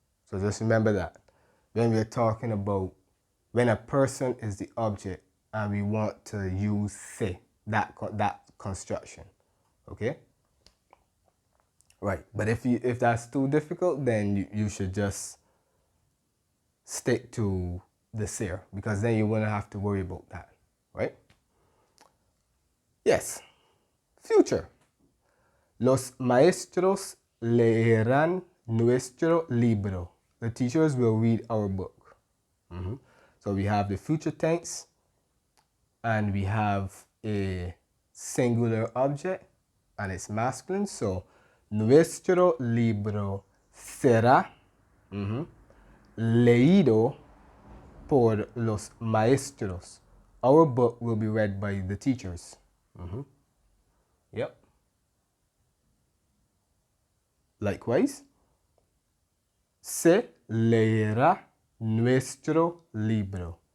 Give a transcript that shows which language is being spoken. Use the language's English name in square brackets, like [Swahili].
[English] So just remember that when we're talking about when a person is the object and we want to use se, that construction. Okay? Right. But if that's too difficult, then you should just stick to the ser, because then you wouldn't have to worry about that. Right? Yes. Future. [Spanish] Los maestros leerán nuestro libro. [English] The teachers will read our book. So we have the future tense and we have a singular object and it's masculine. So [Spanish] nuestro libro será leído por los maestros. [English] Our book will be read by the teachers. Yep. Likewise, [Spanish] se leerá nuestro libro.